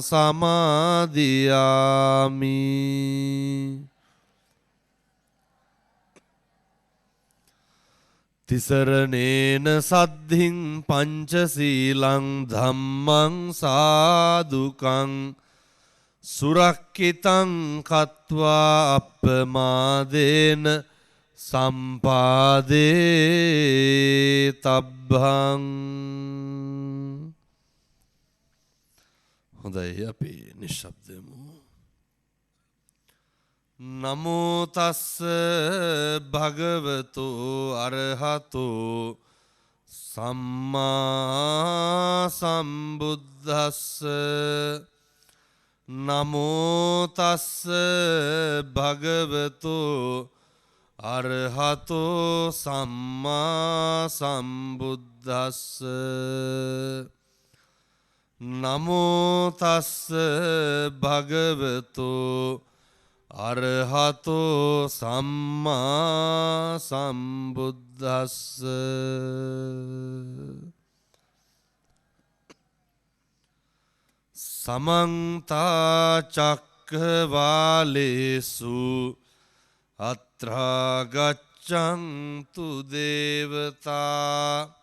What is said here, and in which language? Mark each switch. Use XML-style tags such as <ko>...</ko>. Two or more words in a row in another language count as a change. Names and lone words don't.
<pi>සමාදියාමි තිසරණේන සද්ධින් පංචසීලං ධම්මං සාදුකං සුරක්ඛිතං කତ୍වා අප්පමාදේන සම්පාදේ තබ්බං</pi> <si>හොඳයි අපි නිශ්ශබ්දෙමු</si> <pi>නමෝ තස්ස භගවතු අරහතෝ සම්මා සම්බුද්දස්ස නමෝ තස්ස භගවතු අරහතෝ සම්මා සම්බුද්දස්ස නමෝ තස්ස භගවතු අරහතෝ සම්මා සම්බුද්දස්ස සමන්ත චක්ඛවාලේසු අත්‍රා ගච්ඡන්තු දේවතා</pi>